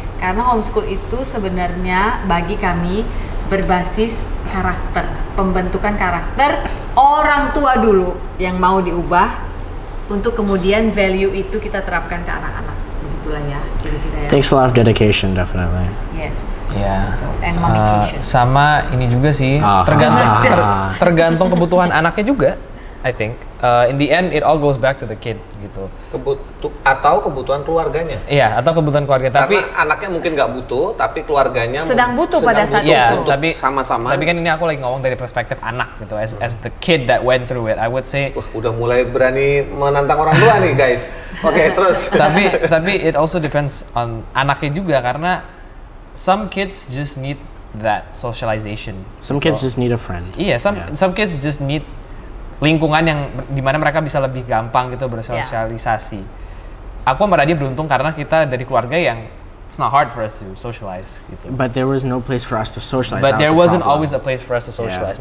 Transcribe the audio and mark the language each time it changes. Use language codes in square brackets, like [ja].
[id] Karena homeschool itu sebenarnya bagi kami berbasis karakter, pembentukan karakter orang tua dulu yang mau diubah untuk kemudian value itu kita terapkan ke anak-anak. Begitulah ya, kira-kira ya. [en] Takes a lot of dedication, definitely. Yes. [id] Ya. [en] And momification. [id] Sama ini juga sih, tergantung kebutuhan anaknya juga. [en] I think in the end it all goes back to the kid gitu. [id] Atau kebutuhan keluarganya. Iya, atau kebutuhan keluarga. Tapi anaknya mungkin nggak butuh, tapi keluarganya sedang butuh pada saat itu. Tapi sama-sama. Tapi kan ini aku lagi ngomong dari perspektif anak gitu. [en] As the kid that went through it, I would say. [id] Udah mulai berani menantang orang tua nih guys. Oke, terus. [en] tapi it also depends on anaknya juga karena some kids just need that socialization. Some kids just need a friend. [id] Iya, [en] some kids just need [id] lingkungan yang dimana mereka bisa lebih gampang gitu bersosialisasi. Aku sama Radia beruntung karena kita dari keluarga yang [en] it's not hard for us to socialize [id] gitu. [en] But there was no place for us to socialize. But there wasn't always a place for us to socialize.